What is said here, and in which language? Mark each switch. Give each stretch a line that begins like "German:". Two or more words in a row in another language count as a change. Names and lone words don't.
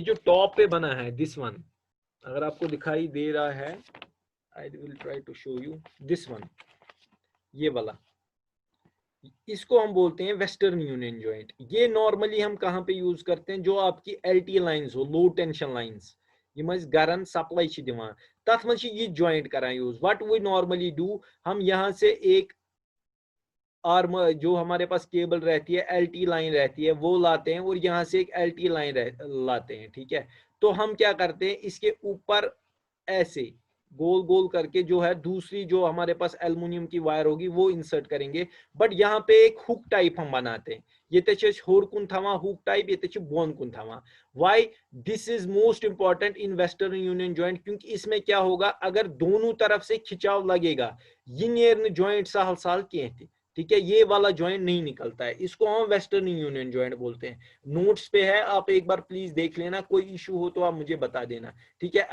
Hindi: जो टॉप पे बना है
English: this one,
Hindi: अगर आपको दिखाई दे रहा है,
English: I will try to show you this one,
Hindi: ये वाला, इसको हम बोलते हैं
English: western union joint.
Hindi: ये नॉर्मली हम कहाँ पे यूज करते हैं, जो आपकी
English: LT lines
Hindi: हो,
English: low tension lines,
Kashmiri: यम गरन सप्लाई दिवान, तथ मज ये जॉइंट करान यूज।
English: What we normally do,
Hindi: हम यहाँ से एक आर्म, जो हमारे पास केबल रहती है,
English: LT line
Hindi: रहती है, वो लाते हैं, और यहाँ से एक
English: LT line
Hindi: लाते हैं, ठीक है। तो हम क्या करते हैं, इसके ऊपर ऐसे गोल गोल करके जो है दूसरी जो हमारे पास एल्युमिनियम की वायर होगी वो इंसर्ट करेंगे। बट यहाँ पे एक
English: hook type
Hindi: हम बनाते हैं,
Kashmiri: ये होर कुन थवा
English: hook type,
Kashmiri: ये बोन कुन थवा।
English: why this is most important in western union joint,
Hindi: क्योंकि इसमें क्या होगा, अगर दोनों तरफ से खिंचाव लगेगा,
Kashmiri: ये नेर जॉइंट सहल सहल कह,
Hindi: ठीक है, ये वाला जॉइंट नहीं निकलता है, इसको हम
English: western union joint
Hindi: बोलते हैं। नोट्स पे है, आप एक बार प्लीज देख लेना, कोई इशू हो तो आप मुझे बता देना, ठीक है।